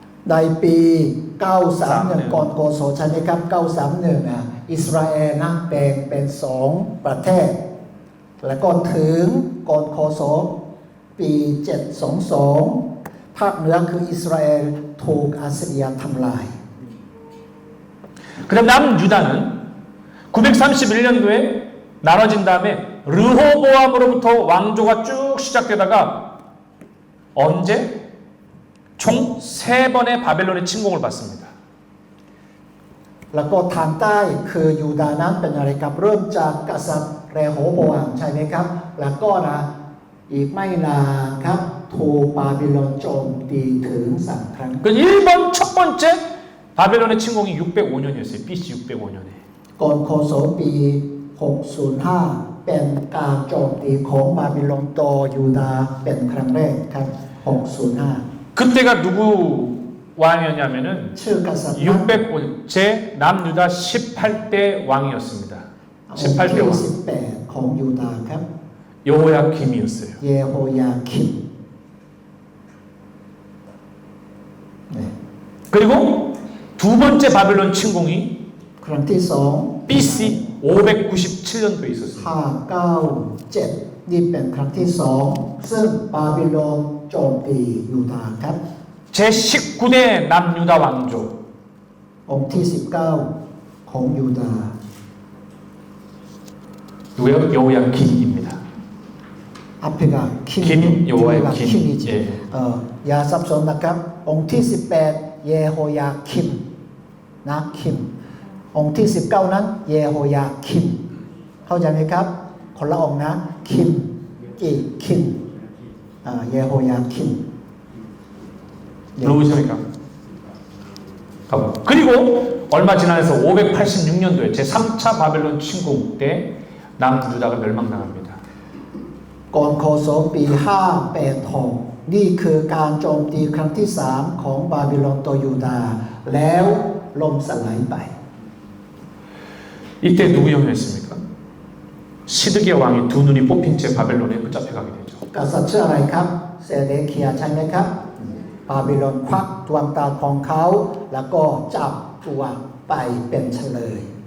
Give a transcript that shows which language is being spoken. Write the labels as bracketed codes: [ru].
[th] ในปี 931 ก่อนโกศลใช่ไหมครับ 931นะอิสราเอลนะแบ่งเป็น2ประเทศแล้วก็ถึงก่อนโกศลปี 722 ภาคเหนือคืออิสราเอลถูกอัสซีเรียทำลาย [ko] 그다음 남유다는 931년도에 나눠진 다음에 르호보암으로부터 왕조가 쭉 시작되다가 언제? 총 3번의 바벨론의 침공을 받습니다. [th] แล้วก็ทางใต้คือยูดาห์นั้นเป็นอะไรครับเริ่มจากกษัตริย์เรโฮโบอัมใช่ไหมครับแล้วก็นะอีกไม่นานครับถูกบาบิโลนโจมตีถึง3 ครั้ง [ko] 그 1번 첫 번째 바벨론의 침공이 605년이었어요. BC 605년에. [th] ก่อนคศปี 605 เป็นการโจมตีของบาบิโลนต่อยูดาห์เป็นครั้งแรกครับ 605 [ko] 그때가 누구 왕이었냐면은 [th] ชื่อกษัตริย์นั้น [ko] 605제 남유다 18대 왕이었습니다. 18대 [th] องค์ [ko] 왕. [th] ที่18ของยูดาห์ครับ [ko] 여호야김이었어요. [th] เยโฮยาคิม [ko] 그리고 두 번째 바벨론 침공이 [th] ครั้งที่สอง [ko] BC 597년도에 있었습니다. [th] 597นี่เป็นครั้งที่สองซึ่งบาบิโลนโจมตียูดาห์ครับ [ko] 제19대 남유다 왕조 [th] องค์ที่19ของยูดาห์ [ko] 누구예요? 여호야김입니다. 앞에가 킴, 김, 여호와의 뒤에가 김. 킴이지. 예. [th] อย่าสับสนนะครับองค์ที่18เยโฮยาคิมนะคิมองค์ที่19นั้นเยโฮยาคิมเข้าใจไหมครับคนละองค์นะคิมอีกคิมเยโฮยาคิม [ko] 누구십니까? 그리고 얼마 지나서 586년도에 제3차 바벨론 침공 때 남유다가 멸망당합니다. [th] ก่อนคศปี586นี่คือการโจมตีครั้งที่3ของบาบิโลนต่อยูดาห์แล้วล่มสลายไป [ko] 이때 누구 영이었습니까? 시드기야 왕이 두 눈이 뽑힌 채 바벨론에 붙잡혀가게 되죠. [th] กษัตริย์ชื่ออะไรครับเซเดเคียใช่ไหมครับบาบิโลนควักดวงตาของเขาแล้วก็จับตัวไปเป็นเฉลย